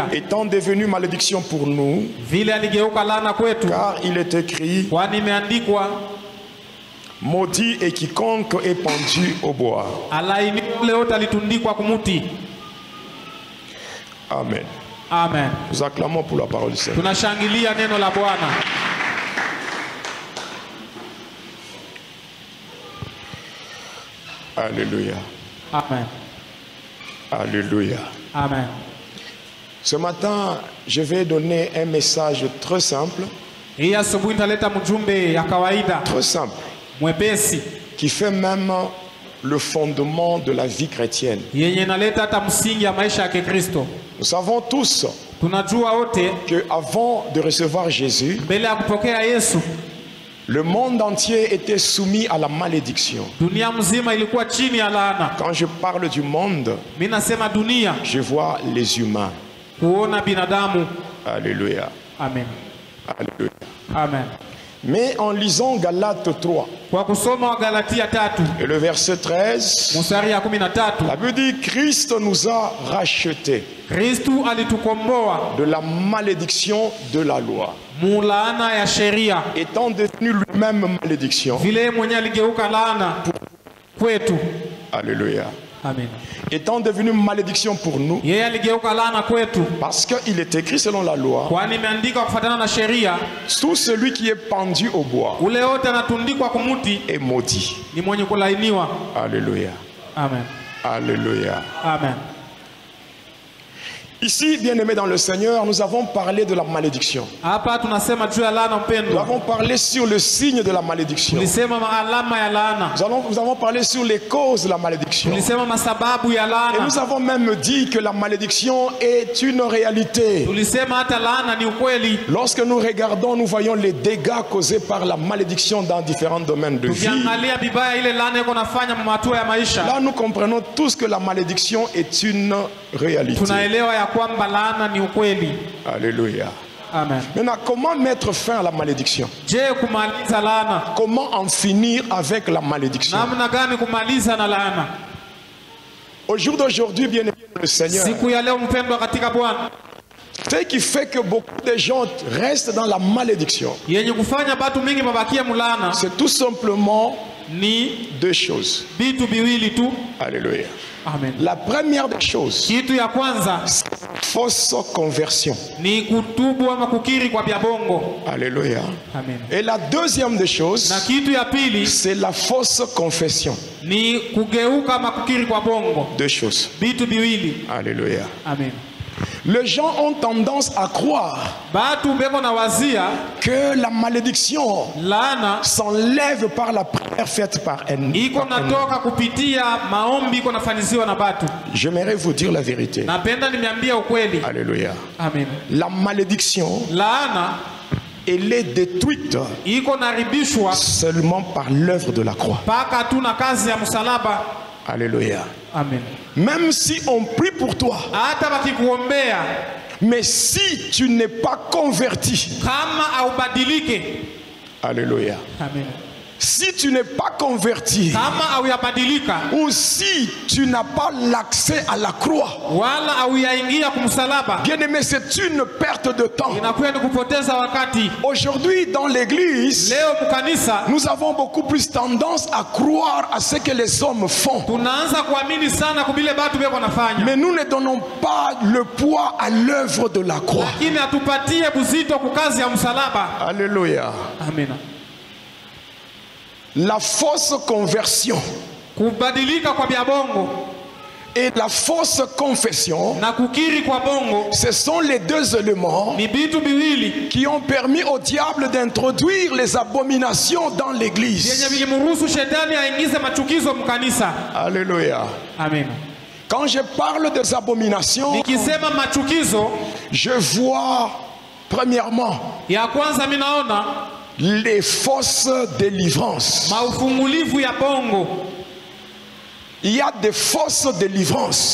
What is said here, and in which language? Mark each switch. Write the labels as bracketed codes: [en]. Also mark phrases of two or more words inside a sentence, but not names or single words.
[fr] étant devenu malédiction pour nous, [sw] vile aligeuka laana kwetu, [fr] car il est écrit: [sw] kwani imeandikwa, [fr] maudit est quiconque est pendu au bois. [sw] alaini ule wote alitundikwa kumuti. Amen. Amen. [fr] Nous acclamons pour la parole du Seigneur. [sw] Tunashangilia neno la Bwana. [fr] Alléluia. [sw] Amen. [fr] Alléluia. [sw] Amen. [fr] Ce matin, je vais donner un message très simple, [sw] Hii asubuhi nitaleta mjumbe ya kawaida [fr] très simple, [sw] mwepesi [fr] qui fait même le fondement de la vie chrétienne. [sw] yenye inaleta hata msingi ya maisha ya Kikristo. [fr] Nous savons tous [sw] Tunajua wote [fr] que avant de recevoir Jésus, [sw] mbele ya kupokea Yesu, [fr] le monde entier était soumis à la malédiction. [sw] dunia mzima ilikuwa chini ya laana. [fr] Quand je parle du monde, [sw] Mimi nasema dunia, [fr] je vois les humains. [sw] kuona binadamu. [fr] Alléluia. [sw] Amen. [fr] Alléluia. [sw] Amen. [fr] Mais en lisant Galates 3 [sw] Kwa kusoma Wagalatia 3 [fr] et le verset 13, [sw] mstari ya 13, [fr] la Bible dit: Christ nous a rachetés [sw] Kristu alitukomboa [fr] de la malédiction de la loi, [sw] mulaana ya sheria, [fr] étant devenu lui-même malédiction. [sw] vile mwenye aligeuka laana kwetu. [fr] Alléluia. [sw] Amen. [fr] Étant devenu malédiction pour nous, [sw] Yeye aligeuka laana kwetu, [fr] parce qu'il est écrit selon la loi: [sw] kwani imeandikwa kufuatana na sheria, [fr] tout celui qui est pendu au bois [sw] ule wote anatundikwa kumuti [fr] est maudit. [sw] ni mwenye kulainiwa. [fr] Alléluia. [sw] Amen. [fr] Alléluia. [sw] Amen. [fr] Ici, bien-aimés dans le Seigneur, nous avons parlé de la malédiction. [sw] Hapa tunasema juu ya laana [fr] Nous [sw] mpendwa. [fr] avons parlé sur le signe de la malédiction. [sw] Tulisema alama ya laana. [fr] Nous avons parlé sur les causes de la malédiction. [sw] Tulisema masababu ya [fr] Et [sw] laana. [fr] nous avons même dit que la malédiction est une réalité. [sw] Tulisema hata laana ni ukweli. [fr] Lorsque nous regardons, nous voyons les dégâts causés par la malédiction dans différents domaines de vie. [sw] Tukiangalia bibaya ile laana iko nafanya matua ya maisha, [fr] Là, nous comprenons tous que la malédiction est une réalité. [sw] tunaelewa ya kwamba laana ni ukweli. [fr] Alléluia. [sw] Amen. [fr] Maintenant, comment mettre fin à la malédiction? [sw] Je, kumaliza laana, [fr] Comment en finir avec la malédiction? [sw] namna gani kumaliza na laana? [fr] Au jour d'aujourd'hui, bien aimé le Seigneur, [sw] Siku ya leo mpendwa katika Bwana, [fr] ce qui fait que beaucoup de gens restent dans la malédiction, [sw] yenye kufanya batu mingi mabakia mulana, [fr] c'est tout simplement [sw] ni [fr] deux choses. [sw] vitu viwili tu. [fr] Alléluia. [sw] Amen. [fr] La première des choses, [sw] Kitu ya kwanza [fr] fausse conversion. [sw] ni kutubu ama kukiri kwa vya bongo. [fr] Alléluia. [sw] Amen. [fr] Et la deuxième des choses, [sw] Na kitu ya pili [fr] c'est la fausse confession. [sw] ni kugeuka ama kukiri kwa bongo. [fr] Deux choses. [sw] Vitu viwili. [fr] Alléluia. [sw] Amen. [fr] Les gens ont tendance à croire [sw] Batu beko na wazia [fr] que la malédiction [sw] laana [fr] s'enlève par la prière faite par un. [sw] iko natoka kupitia maombi iko nafaniziwa na batu. [fr] J'aimerais vous dire la vérité. [sw] Napenda nimeambia ukweli. [fr] Alléluia. [sw] Amen. [fr] La malédiction, [sw] Laana [fr] elle est détruite [sw] iko naribishwa [fr] seulement par l'œuvre de la croix. [sw] paka tu na kazi ya msalaba. [fr] Alléluia. [sw] Amen. [fr] Même si on prie pour toi, [sw] Hata bakikuombea [fr] mais si tu n'es pas converti, [sw] kama aubadilike. [fr] alléluia. [sw] Amen. [fr] Si tu n'es pas converti, [sw] Kama auyabadilika [fr] ou si tu n'as pas l'accès à la croix, [sw] wala auyaingia kumsalaba, [fr] bien aimé, c'est une perte de temps. [sw] inakuwa ni kupoteza wakati. [fr] Aujourd'hui, dans l'église, [sw] Leo mkanisa [fr] nous avons beaucoup plus tendance à croire à ce que les hommes font. [sw] tunaanza kuamini sana kubile batu beko nafanya, [fr] Mais nous ne donnons pas le poids à l'œuvre de la croix. [sw] lakini atupatie buzito kukazi ya msalaba. [fr] Alléluia. [sw] Amina. [fr] La fausse conversion [sw] Kubadilika kwa bya bongo [fr] et la fausse confession, [sw] na kukiri kwa bongo [fr] ce sont les deux éléments [sw] ni bitu biwili [fr] qui ont permis au diable d'introduire les abominations dans [sw] vyenye [fr] l'église. [sw] vilimruhusu shetani aingize machukizo mkanisa. [fr] Alléluia. [sw] Amen. [fr] Quand je parle des abominations, [sw] Nikisema machukizo, [fr] je vois premièrement [sw] ya kwanza minaona [fr] les fausses délivrances. [sw] maufungulivu ya bongo. [fr] Il y a des fausses délivrances.